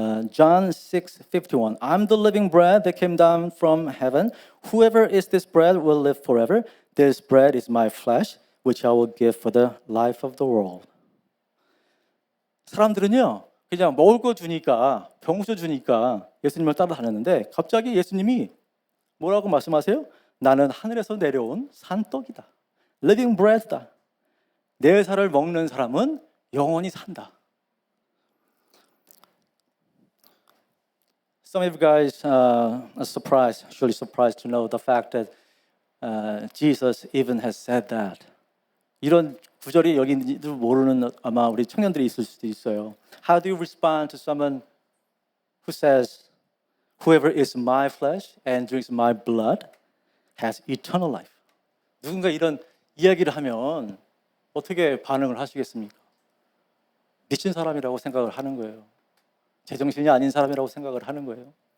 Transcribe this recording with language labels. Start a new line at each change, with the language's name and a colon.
English: John 6:51. I'm the living bread that came down from heaven. Whoever eats this bread will live forever. This bread is my flesh, which I will give for the life of the world.
Korean: 사람들은요, 그냥 먹을 거 주니까, 병수 주니까 예수님을 따라다녔는데 갑자기 예수님이 뭐라고 말씀하세요? 나는 하늘에서 내려온 산떡이다.
English: living bread
Korean: 다. 내 살을 먹는 사람은 영원히 산다.
English: Some of you guys are surely surprised to know the fact that Jesus even has said that.
Korean: 이런 구절이 여기 있는지도 모르는 아마 우리 청년들이 있을 수도 있어요.
English: How do you respond to someone who says, "Whoever eats my flesh and drinks my blood has eternal life"?
Korean: 누군가 이런 이야기를 하면 어떻게 반응을 하시겠습니까? 미친 사람이라고 생각을 하는 거예요. 제정신이 아닌 사람이라고 생각을 하는 거예요.